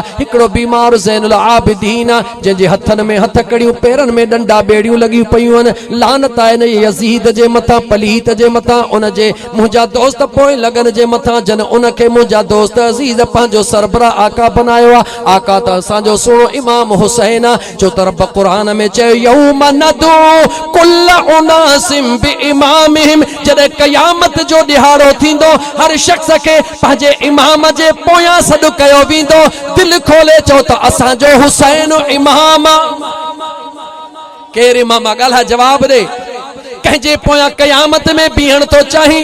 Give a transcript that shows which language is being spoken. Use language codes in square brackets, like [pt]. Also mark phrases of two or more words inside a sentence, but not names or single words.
[sd] हिकिड़ो बीमार ज़ैनुल आबिदीन जंहिंजे हथनि में हथकड़ियूं पेरनि में डंडा बेड़ियूं लॻियूं पयूं आहिनि। लानत आहे न यज़ीद जे मथां, पलीत जे मथां, उन जे मुंहिंजा दोस्त पोइ लगन जे मथां जन उनखे मुंहिंजा दोस्त अज़ीज़ पंहिंजो सरबराह आका बनायो आहे। आका त असांजो सुहिणो इमाम हुसैन आहे। जो त रब क़ुरान में चयो [ar] يوم ندعو كل أناس بإمامهم, [sd] जॾहिं क़यामत जो ॾिहाड़ो थींदो हर शख़्स खे पंहिंजे इमाम जे पोयां सॾु कयो वेंदो। दिलि खोले चओ त असांजो हुसैन इमाम। केरु इमाम? ॻाल्हि जवाब ॾे। कंहिंजे पोयां क़यामत में बीहण तो चाहीं?